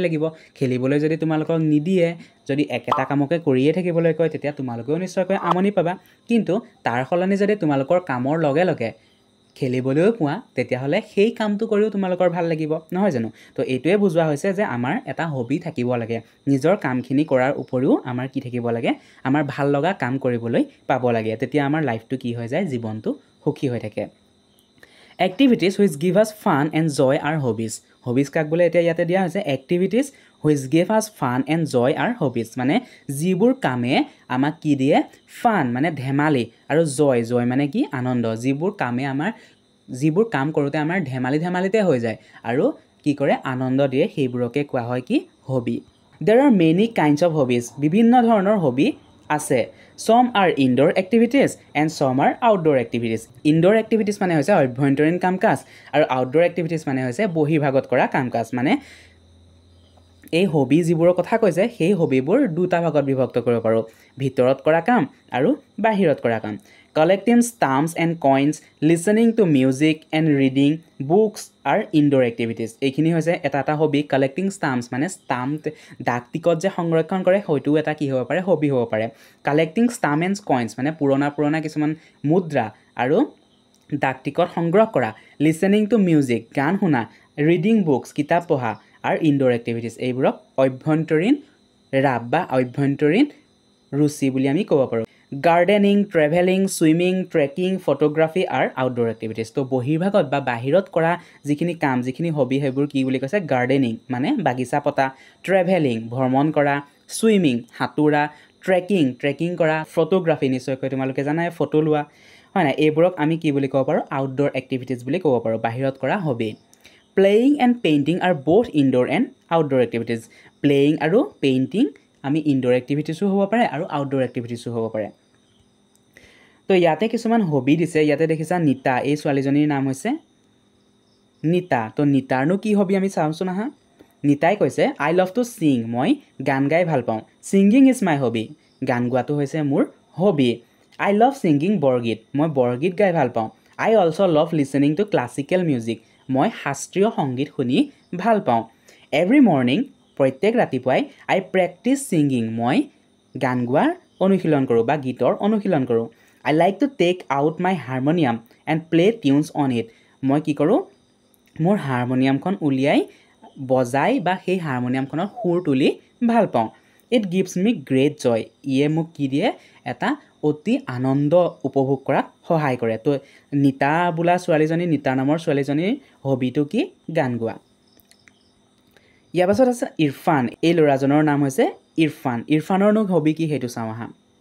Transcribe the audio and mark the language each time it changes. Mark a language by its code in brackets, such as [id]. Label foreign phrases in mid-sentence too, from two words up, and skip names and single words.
[as] লাগিব খেলিবলৈ যদি তোমালোকক নিদিয়ে যদি একেটা কামকে কৰিয়ে থাকিবলৈ কয় তেতিয়া তোমালোকেও নিশ্চয়কৈ আমনি পাবা কিন্তু তাৰ সলনি যদি তোমালোকৰ কামৰ লগে লগে খেলিবলৈও পোৱা তেতিয়াহ'লে সেই কামটো কৰিও তোমালোকৰ ভাল লাগিব নহয় জানো তো এইটোৱে বুজোৱা হৈছে যে আমাৰ এটা হবি থাকিব লাগে নিজৰ কামখিনি কৰাৰ উপৰিও আমাৰ কি থাকিব লাগে আমাৰ ভাল লগা কাম কৰিবলৈ পাব লাগে তেতিয়া আমাৰ লাইফটো কি হৈ যায় জীৱনটো সুখী হৈ থাকে [en] Activities which give us fun and joy are hobbies. [as] Hobbies কাক বোলে এতিয়া ইয়াতে দিয়া হৈছে [en] activities which give us fun and joy are hobbies. [as] মানে যিবোৰ কামে আমাক কি দিয়ে fun মানে ধেমালি আৰু joy মানে কি আনন্দ যিবোৰ কাম কৰোঁতে আমাৰ ধেমালিতে হৈ যায় আৰু কি কৰে আনন্দ দিয়ে সেইবোৰকে কোৱা হয় কি hobby. [en] There are many kinds of hobbies. [as] বিভিন্ন ধৰণৰ hobby আছে [en] Some are indoor activities and some are outdoor activities. Indoor activities [as] মানে হৈছে অভ্যন্তৰীণ কাম-কাজ আৰু [en] outdoor activities [as] মানে হৈছে বহিৰ্ভাগত কৰা কাম-কাজ মানে এই হবি যিবোৰৰ কথা কৈছে সেই হবিবোৰ দুটা ভাগত বিভক্ত কৰিব পাৰো ভিতৰত কৰা কাম আৰু বাহিৰত কৰা কাম [en] Collecting stamps and coins, listening to music and reading books are indoor activities. [as] এইখিনি হৈছে এটা হবি [en] collecting stamps [as] মানে stamp ডাক টিকট যে সংৰক্ষণ কৰে হয়তো এটা কি হ'ব পাৰে হবি হ'ব পাৰে [en] collecting stamps and coins [as] মানে পুৰণা কিছুমান মুদ্ৰা আৰু ডাক টিকট সংগ্ৰহ কৰা [en] listening to music [as] গান শুনা [en] reading books [as] কিতাপ পঢ়া [en] are indoor activities [as] এইবোৰক অভ্যন্তৰীণ ৰাব বা অভ্যন্তৰীণ ৰুচি বুলি আমি ক'ব পাৰো [en] Gardening, traveling, swimming, trekking, photography are outdoor activities. [as] তো বহিৰ্ভাগত বা বাহিৰত কৰা যিখিনি কাম যিখিনি হবি সেইবোৰ কি বুলি কৈছে গাৰ্ডেনিং মানে বাগিচা পতা ট্ৰেভেলিং ভ্ৰমণ কৰা সুইমিং সাঁতোৰা ট্ৰেকিং কৰা ফটোগ্ৰাফি নিশ্চয়কৈ তোমালোকে জানাই ফটো লোৱা হয় না এইবোৰক আমি কি বুলি ক'ব পাৰো [en] outdoor activities [as] বুলি ক'ব পাৰো বাহিৰত কৰা হবি [en] Playing and painting are both indoor and outdoor activities. [as] Playing আৰু painting আমি [en] indoor activities [as] হ'ব পাৰে আৰু [en] outdoor activities [as] হ'ব পাৰে তো ইয়াতে কিছুমান হবি দিছে ইয়াতে দেখিছা নিতা এই ছোৱালীজনীৰ নাম হৈছে নিতা তো নিতাৰনো কি হবি আমি চাওঁচোন আহা নিতাই কৈছে [en] I love to sing [as] মই গান গাই ভাল পাওঁ [en] singing is my hobby [as] গান গোৱাটো হৈছে মোৰ হবি [en] I love singing [as] বৰগীত মই বৰগীত গাই ভাল পাওঁ [en] I also love listening to classical [as] মিউজিক মই শাস্ত্ৰীয় সংগীত শুনি ভাল পাওঁ [en] every morning [as] প্ৰত্যেক ৰাতিপুৱাই [en] I practice singing [as] মই গান গোৱাৰ অনুশীলন কৰোঁ বা গীতৰ অনুশীলন কৰোঁ [en] I like to take out my harmonium and play tunes on it [as] মই কি কৰোঁ মোৰ হাৰমনিয়ামখন উলিয়াই বজাই বা সেই হাৰমনিয়ামখনৰ সুৰ তুলি ভাল পাওঁ [en] it gives me great joy [as] ইয়ে মোক কি দিয়ে এটা অতি আনন্দ উপভোগ কৰাত সহায় কৰে তো নিতা বোলা ছোৱালীজনী নিতা নামৰ ছোৱালীজনীৰ হবিটো কি গান গোৱা ইয়াৰ পাছত আছে ইৰফান এই ল'ৰাজনৰ নাম হৈছে ইৰফানৰনো হবি কি সেইটো চাওঁ আহা